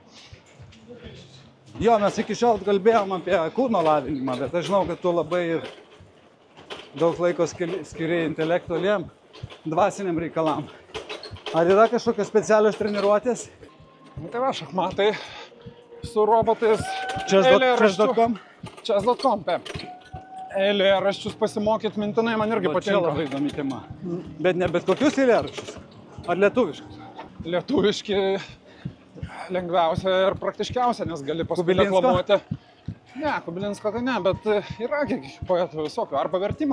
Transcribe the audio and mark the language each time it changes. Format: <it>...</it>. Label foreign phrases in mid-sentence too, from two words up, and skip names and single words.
<lt>Jo, mes iki šiol kalbėjom apie kūno lavinimą, bet aš žinau, kad tu labai daug laiko skiri intelektualiem, dvasiniam reikalam. Ar yra kažkokios specialios treniruotės? Tai va, šachmatai su robotais. Chess.com? Chess.com, taip. Eilėraščius pasimokyti mintinai man irgi patinka. Čia labai įdomi tema. Bet ne bet kokius eilėraščius? Ar lietuviškus? Lietuviški lengviausia ir praktiškiausia, nes gali paskui deklamuoti Ne, Kubilinsko tai ne, bet yra poetų visokių, arba vertimai.</lt>